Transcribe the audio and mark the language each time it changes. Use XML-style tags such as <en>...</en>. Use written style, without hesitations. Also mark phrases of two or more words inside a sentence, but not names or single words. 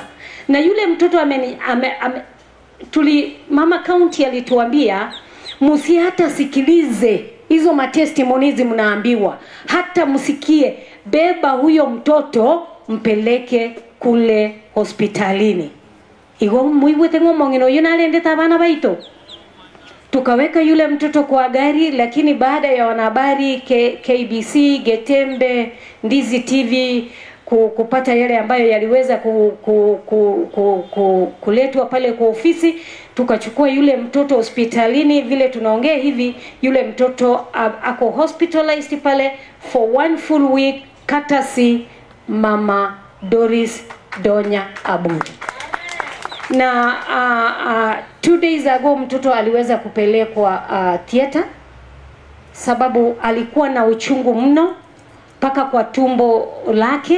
<sw>Na yule mtoto mama county alituambia msihata sikilize hizo matestimonies mnaambiwa, hata msikie, beba huyo mtoto mpeleke kule hospitalini.</sw> <guz>Igo muigwete ngomongino yuna alendeta bana baito.</guz> <sw>Tukaweka yule mtoto kwa gari, lakini baada ya wanahabari KBC, Getembe, Ndizi TV kupata yale ambayo yaliweza kuletwa pale kwa ofisi, tukachukua yule mtoto hospitalini. Vile tunaongea hivi yule mtoto ako hospitalized pale</sw> <en>for 1 full week</en> <sw>courtesy Mama Doris Donya Aburi. Na</sw> <en>2 days ago</en> <sw>mtoto aliweza kupelekwa theater sababu alikuwa na uchungu mno paka kwa tumbo lake.</sw>